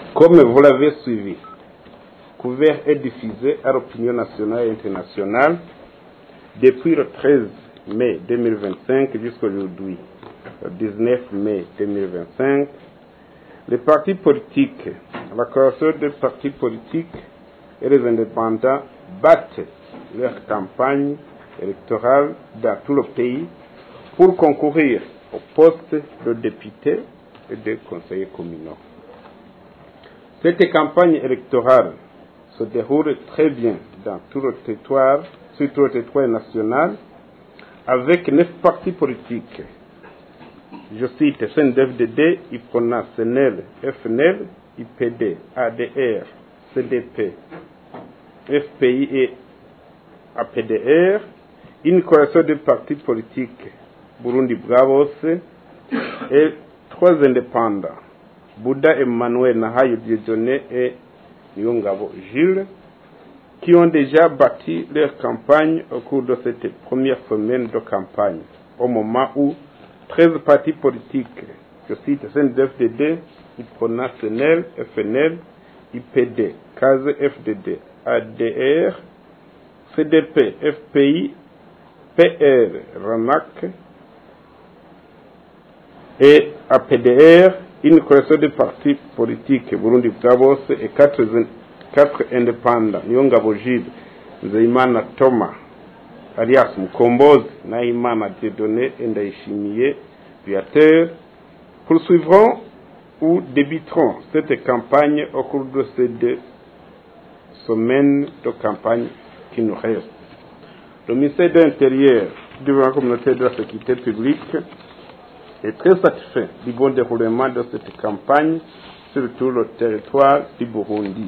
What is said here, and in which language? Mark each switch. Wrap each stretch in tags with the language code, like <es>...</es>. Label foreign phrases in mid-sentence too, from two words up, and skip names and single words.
<fr>Comme vous l'avez suivi, couvert et diffusé à l'opinion nationale et internationale depuis le 13 mai 2025 jusqu'aujourd'hui, le 19 mai 2025, les partis politiques, la coalition des partis politiques et les indépendants battent leur campagne électorale dans tout le pays pour concourir au poste de député et de conseiller communaux. Cette campagne électorale se déroule très bien dans tout le territoire, sur tout le territoire national, avec 9 partis politiques. Je cite CNDD-FDD, IPRONA, SNEL, FNL, IPD, ADR, CDP, FPI et APDR, une coalition de partis politiques, Burundi Bravos, et 3 indépendants, Bouddha Emmanuel Nahayo Dieudonné et Nyongabo Gilles, qui ont déjà bâti leur campagne au cours de cette première semaine de campagne, au moment où 13 partis politiques, je cite CNDD-FDD, IPRONA, SNEL, FNL, IPD, CASE, FDD, ADR, CDP, FPI, PR, RANAC et APDR, une coalition de partis politiques, Burundi Bravos, et 4 indépendants, Nyongabo Gilles, Nzeyimana Thomas, alias Mukombozi, Nahimana Dieudonné et Ndayishimiye Viateur, poursuivront ou débuteront cette campagne au cours de ces 2 semaines de campagne qui nous restent. Le ministère de l'Intérieur, du gouvernement communautaire de la sécurité publique, est très satisfait du bon déroulement de cette campagne sur tout le territoire du Burundi.</fr>